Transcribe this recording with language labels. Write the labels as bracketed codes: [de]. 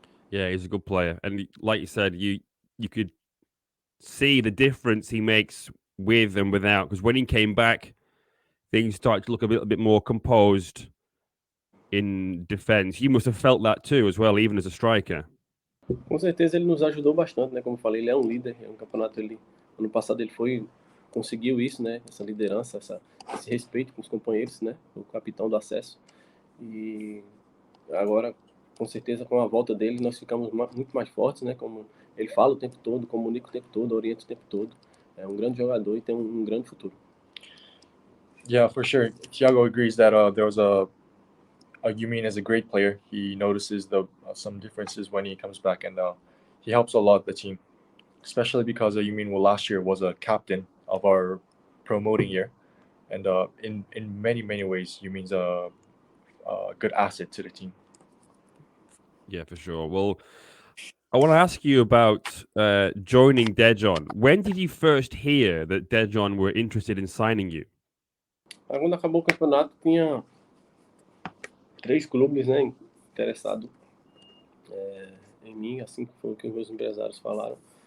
[en] Yeah, he's a good player, and like you said, you could see the difference he makes with and without. Because when he came back, things started to look a little bit more composed in defense. You must have felt that too, as well, even as a striker. [pt] Com certeza ele nos ajudou bastante, né? Como eu falei, ele é um líder, é um campeonato ano passado ele conseguiu isso, né? Essa liderança, esse respeito com os companheiros, né? O capitão do acesso. E agora, com certeza, com a volta dele, nós ficamos muito mais fortes, né? Como ele fala o tempo todo, comunica o tempo todo, orienta o tempo todo. É um grande jogador e tem um grande futuro. [en] Yeah, for sure. Thiago agrees that there was a Yumin is a great player. He notices some differences when he comes back, and he helps a lot the team, especially because Yumin last year was a captain of our promoting year, and in many ways Yumin's a good asset to the team. Yeah, for sure. Well, I want to ask you about joining Daejeon. When did you first hear that Daejeon were interested in signing you? [pt] Quando acabou o campeonato, tinha 3 clubes, né, interessados em mim, assim que foi o que os meus empresários falaram.